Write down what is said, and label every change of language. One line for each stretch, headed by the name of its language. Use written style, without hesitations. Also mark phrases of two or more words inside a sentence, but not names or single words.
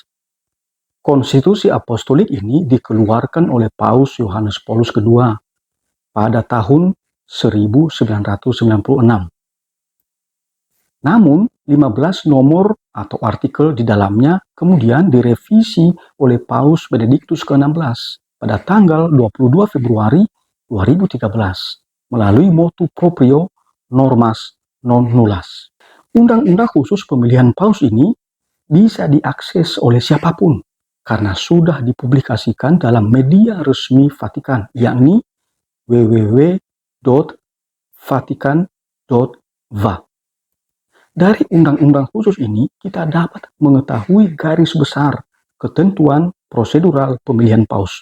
Indonesian: Konstitusi Apostolik ini dikeluarkan oleh Paus Yohanes Paulus II pada tahun 1996. Namun, 15 nomor atau artikel di dalamnya kemudian direvisi oleh Paus Benediktus ke-16 pada tanggal 22 Februari 2013 melalui
Latin: motu proprio
Indonesian: normas non nullas. Undang-undang khusus pemilihan paus ini bisa diakses oleh siapapun karena sudah dipublikasikan dalam media resmi Vatikan, yakni www.vatican.va. Dari undang-undang khusus ini, kita dapat mengetahui garis besar ketentuan prosedural pemilihan paus.